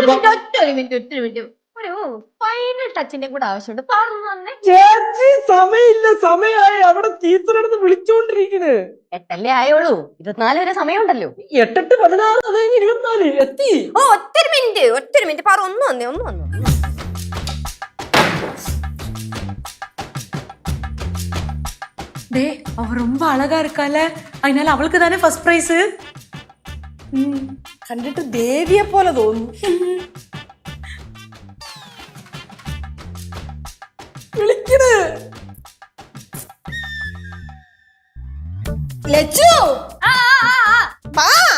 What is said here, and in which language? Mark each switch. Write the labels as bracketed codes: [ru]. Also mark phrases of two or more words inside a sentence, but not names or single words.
[ml] ഒരു മിനിറ്റ് ഒരു ഫൈനൽ ടച്ചിന്റെ കൂടെ ആവശ്യമുണ്ട്. പറഞ്ഞു ചേച്ചി സമയമില്ല, സമയമായി. അവിടെ ടീച്ചറെടുത്ത് വിളിച്ചോണ്ടിരിക്കണ്. 8 ആയോളൂ. 24 വരെ സമയമുണ്ടല്ലോ. 8 16 അത് 24 എത്തി. ഓ ഒറ്റൊരു മിനിറ്റ് പറ. ഒന്ന് വന്നു. [ta] டே அவ ரொம்ப அழகா இருக்கால, அதனால அவளுக்கு தானே [en] first prize. [ml] കണ്ടിട്ട് ദേവിയെ പോലെ തോന്നുന്നു. വിളിക്കണ്. ലച്ചു വാ.